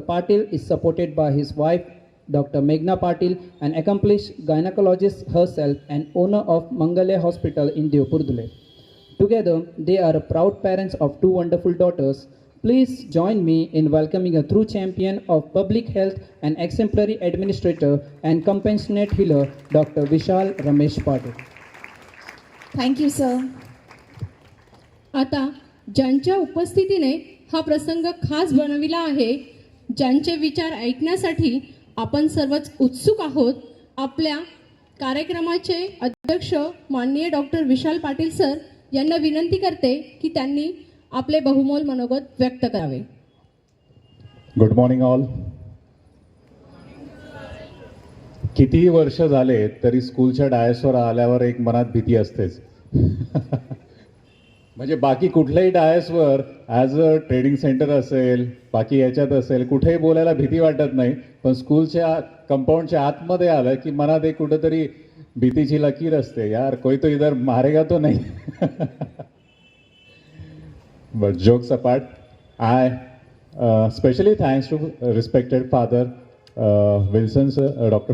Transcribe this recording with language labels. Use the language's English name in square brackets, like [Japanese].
[English] Patil is supported by his wife, Dr. Meghna Patil, an accomplished gynecologist herself and owner of Mangalya Hospital in Devpur, Dhule. Together, they are proud parents of two wonderful daughters. Please join me in welcoming a true champion of public health and exemplary administrator and compassionate healer, Dr. Vishal Ramesh Patil. Thank you, sir. [Marathi] आता ज्यांच्या उपस्थितीने हा प्रसंग खास बनविला आहे, ज्यांचे विचार ऐकण्यासाठी आपण सर्वच उत्सुक आहोत, आपल्या कार्यक्रमाचे अध्यक्ष माननीय डॉक्टर विशाल पाटील सर यांना विनंती करते की त्यांनी आपले बहुमोल मनोगत व्यक्त करावे. [English] Good morning all. [Marathi] कितीही वर्ष झाले तरी स्कूलच्या डायसवर आल्यावर एक मनात भीती असतेच. म्हणजे बाकी कुठल्याही डायसवर [English] as a trading centre [Marathi] असेल, बाकी याच्यात असेल, कुठेही बोलायला भीती वाटत नाही, पण स्कूलच्या कंपाऊंडच्या आतमध्ये आलं की मनात एक कुठेतरी भीतीची लकीर असते, [Hindi] यार कोई तो इधर मारेगा तो नहीं. [English] But jokes apart, I especially thanks to respected Father Wilson, Dr.